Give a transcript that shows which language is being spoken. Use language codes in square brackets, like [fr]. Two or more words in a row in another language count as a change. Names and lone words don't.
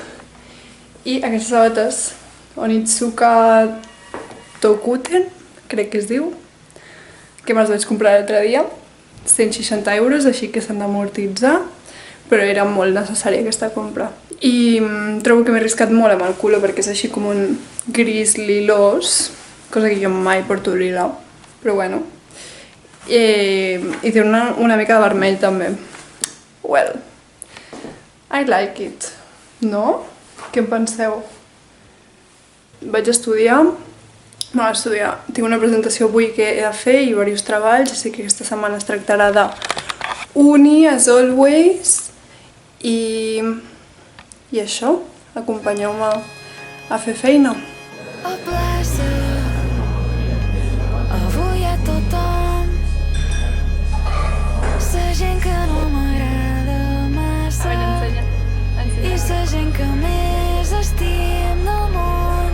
[ca] I aquestes sabates Onitsuka Tokuten, crec que es diu, que me'ls vaig comprar l'altre dia, 160 euros, així que s'han d'amortitzar, però era molt necessària aquesta compra. I trobo que m'he arriscat molt amb el color perquè és així com un gris lilós, cosa que jo mai porto lila, però bueno. I té una mica de vermell també. [en] Well, I like it, [ca] no? Què en penseu? Vaig estudiar, tinc una presentació avui que he de fer i diversos treballs, així que aquesta setmana es tractarà de uni, [en] as always, [ca] i això, acompanyeu-me a fer feina. A plaça, avui a tothom, la gent que no m'agrada massa i la gent que més estim del món.